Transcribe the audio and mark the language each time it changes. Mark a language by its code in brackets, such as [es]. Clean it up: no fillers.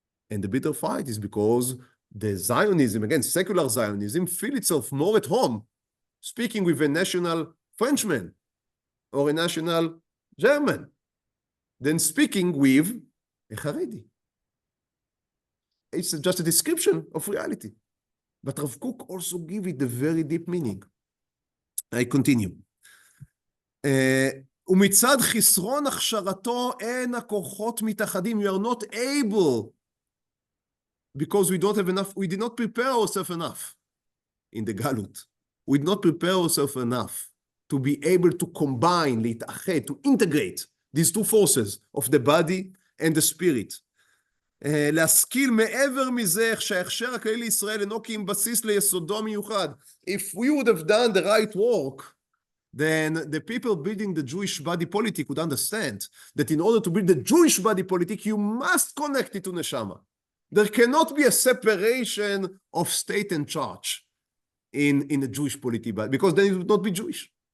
[en] And the bitter fight is because the Zionism, again, secular Zionism, feel itself more at home speaking with a national Frenchman or a national German than speaking with a Haredi. It's just a description of reality. But Rav Kook also gives it a very deep meaning. I continue. [he] ומצד חסרון הכשרתו אין הכוחות מתאחדים. [en] We are not able, because we don't have enough, we did not prepare ourselves enough in the Galut. We did not prepare ourselves enough to be able to combine, להתאחד, to integrate these two forces of the body and the spirit. [he] להשכיל מעבר מזה שההכשר הכללי לישראל אינו כי אם בסיס ליסודו מיוחד. [en] If we would have done the right work, then the people building the Jewish body politic would understand that in order to build the Jewish body politic, you must connect it to Neshama. There cannot be a separation of state and church in the Jewish polity, because then it would not be Jewish.